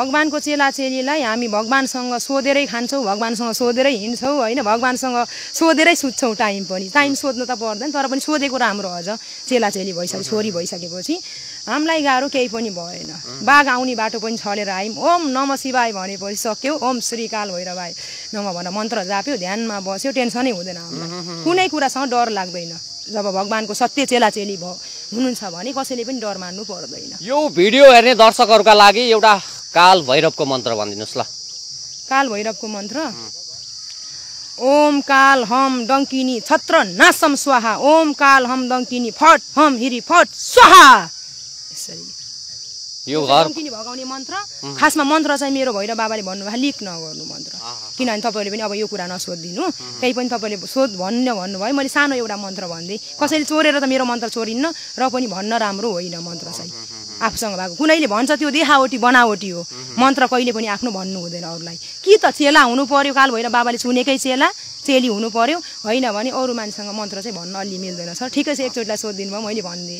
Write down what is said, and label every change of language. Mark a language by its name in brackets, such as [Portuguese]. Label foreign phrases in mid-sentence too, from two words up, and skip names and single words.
[Nepali] भगवानको चेलाचेलीलाई हामी भगवानसँग सोधेरै खान्छौँ भगवानसँग सोधेरै हिँड्छौँ होइन भगवानसँग सोधेरै सुत्छौँ टाइम सोध्नु त पर्दैन तर पनि सोधेको राम्रो अझ चेलाचेली भइसक्यो छोरी भइसकेपछि हामीलाई गाह्रो केही पनि भएन बाघ आउने बाटो पनि छलेर आयौँ [Sanskrit] ओम नम शिवाय [Nepali] भनेपछि सक्यो [Sanskrit] ओम श्री काल भैरवाय नम [Nepali] भनेर मन्त्र जाप्यो ध्यानमा बस्यो टेन्सनै हुँदैन हामीलाई कुनै कुरासँग डर लाग्दैन जब भगवानको सत्य चेलाचेली हुनुहुन्छ भने कसैले पनि डर मान्नु पर्दैन यो भिडियो हेर्ने दर्शकहरूका लागि एउटा काल भैरवको मन्त्र भनिदिनुहोस् ल काल भैरवको मन्त्र [Sanskrit] ओम काल हम डङ्किनी छत्र नासम स्वाहा ओम काल हम डङ्किनी फट हम हिरी फट स्वाहा [Nepali] यो डङ्किनी भगाउने मन्त्र खासमा मन्त्र चाहिँ मेरो भैरव बाबाले भन्नुभयो लिक नगर्नु मन्त्र किनभने तपाईँले पनि अब यो कुरा नसोधिदिनु केही पनि तपाईँले भन्नुभयो मैले सानो एउटा मन्त्र भनिदिएँ कसैले चोरेर त मेरो मन्त्र चोरिन्न र पनि भन्न राम्रो होइन मन्त्र चाहिँ आफूसँग भएको कुनैले भन्छ त्यो देखावटी बनावटी हो मन्त्र कहिले पनि आफ्नो भन्नु हुँदैन अरूलाई कि त चेला हुनु पर्यो काल भैरव बाबाले चुनेकै चेली हुनु पर्यो होइन भने अरू मान्छेसँग मन्त्र चाहिँ भन्न अलि मिल्दैन सर ठिकै छ एकचोटिलाई सोधिदिनु भयो मैले भनिदिएँ